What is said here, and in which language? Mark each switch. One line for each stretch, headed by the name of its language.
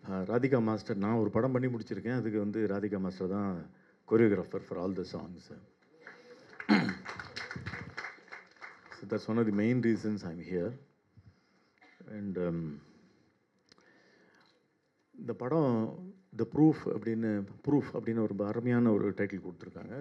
Tamil: Radhika master, நான் ஒரு படம் பண்ணி முடிச்சிருக்கேன். அதுக்கு வந்து ராதிகா மாஸ்டர் தான் choreographer
English: For all the songs. So that's one of the main reasons I'm here.
Tamil: And இந்த படம் த ப்ரூஃப் அப்படின்னு ஒரு அருமையான ஒரு டைட்டில் கொடுத்துருக்காங்க.